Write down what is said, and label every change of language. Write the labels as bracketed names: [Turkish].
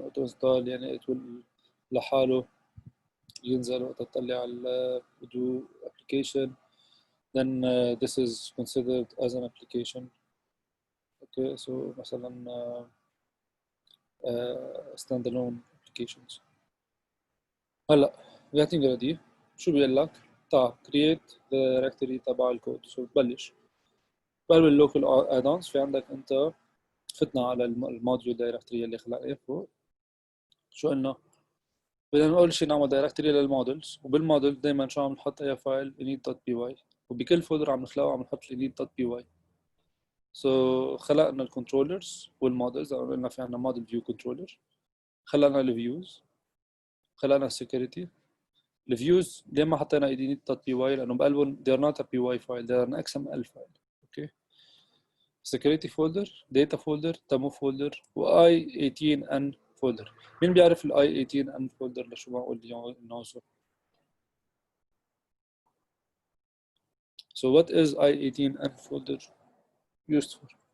[Arabic] auto install يعني [English] it will [Arabic] لحاله ينزل وقت تطلع على do application. [English] Then this is considered as an application. Okay, so مثلا standalone applications. [Arabic] هلا [English] getting ready [Arabic] شو بيقول لك؟ [English] create the directory [Arabic] تبع الكود. So بتبلش بقلب اللوكال add-ons. في عندك انت فتنا على الموديول دايركتوري اللي خلقناه فوق. شو قلنا؟ بدنا اول شيء نعمل دايركتوري للمودلز، وبالموديل دائما شو عم نحط اي فايل init.py، وبكل فولدر عم نخلقه عم نحط init.py. So خلقنا الكنترولرز والمودلز. قلنا في عندنا موديل فيو كنترولر، خلقنا الفيوز، خلقنا السكيورتي. الفيوز ليه ما حطينا init.py؟ لانه بقلبهم [English] they are not a py file, they are an XML file. Okay security folder, data folder, demo folder و i18n folder. [Arabic] مين بيعرف ال i18n folder لشو معقول ينوصل؟ [English] So what is i18n folder used for?